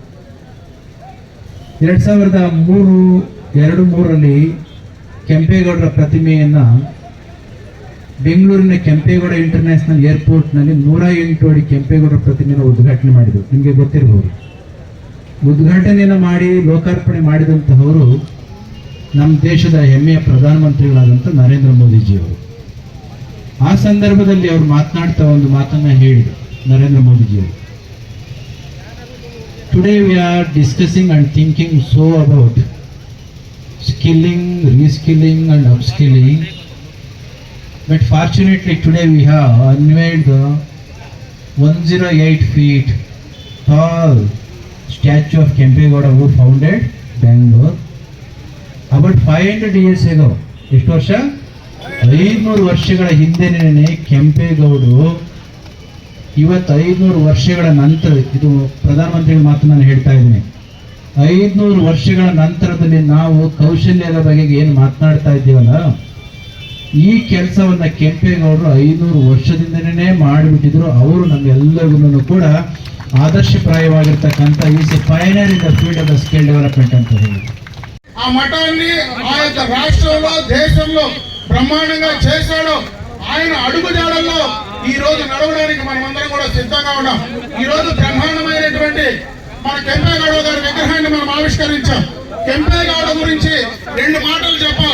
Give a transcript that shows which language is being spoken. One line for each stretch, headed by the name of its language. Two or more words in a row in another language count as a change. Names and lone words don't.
Kannada: 2002-3ರಲ್ಲಿ ಕೆಂಪೇಗೌಡರ ಪ್ರತಿಮೆಯನ್ನು ಬೆಂಗಳೂರಿನ ಕೆಂಪೇಗೌಡ ಇಂಟರ್ನ್ಯಾಷನಲ್ ಏರ್ಪೋರ್ಟ್ನಲ್ಲಿ 108 ಅಡಿ ಕೆಂಪೇಗೌಡರ ಪ್ರತಿಮೆಯನ್ನು ಉದ್ಘಾಟನೆ ಮಾಡಿದರು. ನಿಮಗೆ ಗೊತ್ತಿರಬಹುದು. ಉದ್ಘಾಟನೆಯನ್ನು ಮಾಡಿ ಲೋಕಾರ್ಪಣೆ ಮಾಡಿದಂತಹವರು ನಮ್ಮ ದೇಶದ ಹೆಮ್ಮೆಯ ಪ್ರಧಾನಮಂತ್ರಿಗಳಾದಂಥ ನರೇಂದ್ರ ಮೋದಿಜಿಯವರು. ಆ ಸಂದರ್ಭದಲ್ಲಿ ಅವರು ಮಾತನಾಡ್ತಾ ಒಂದು ಮಾತನ್ನ ಹೇಳಿದರು ನರೇಂದ್ರ ಮೋದಿಜಿಯವರು.
English: Today we are discussing and thinking so about skilling, reskilling and upskilling, but fortunately today we have unveiled the 108 feet tall statue of Kempegowda who founded Bangalore about 500 years ago.
Kannada: ಎಷ್ಟು ವರ್ಷ? 500 ವರ್ಷಗಳ ಹಿಂದೆನೇ ಕೆಂಪೇಗೌಡರು ಇವತ್ತು 500 ವರ್ಷಗಳ ನಂತರ, ಇದು ಪ್ರಧಾನಮಂತ್ರಿಗಳ ಮಾತು ನಾನು ಹೇಳ್ತಾ ಇದ್ದೀನಿ, 500 ವರ್ಷಗಳ ನಂತರದಲ್ಲಿ ನಾವು ಕೌಶಲ್ಯದ ಬಗೆಗೆ ಏನು ಮಾತನಾಡ್ತಾ ಇದ್ದೀವಲ್ಲ, ಈ ಕೆಲಸವನ್ನ ಕೆಂಪೇಗೌಡರು 500 ವರ್ಷದಿಂದನೇ ಮಾಡಿಬಿಟ್ಟಿದ್ರು. ಅವರು ನಮ್ಮೆಲ್ಲರಿಗೂ ಕೂಡ ಆದರ್ಶಪ್ರಾಯವಾಗಿರ್ತಕ್ಕಂಥ
English: is a pioneer in the field of the skill development
Kannada: ಅಂತ ಹೇಳಿ
Telugu: ఆ మఠాన్ని ఆ యొక్క రాష్ట్రంలో దేశంలో బ్రహ్మాండంగా చేశాడు. ఆయన అడుగుజాడల్లో ఈ రోజు నడవడానికి మనమందరం కూడా సిద్ధంగా ఉన్నాం. ఈ రోజు బ్రహ్మాండమైనటువంటి మన కెంపేగౌడ గారి విగ్రహాన్ని మనం ఆవిష్కరించాం. కెంపేగౌడ గురించి 2 మాటలు చెప్పాలి.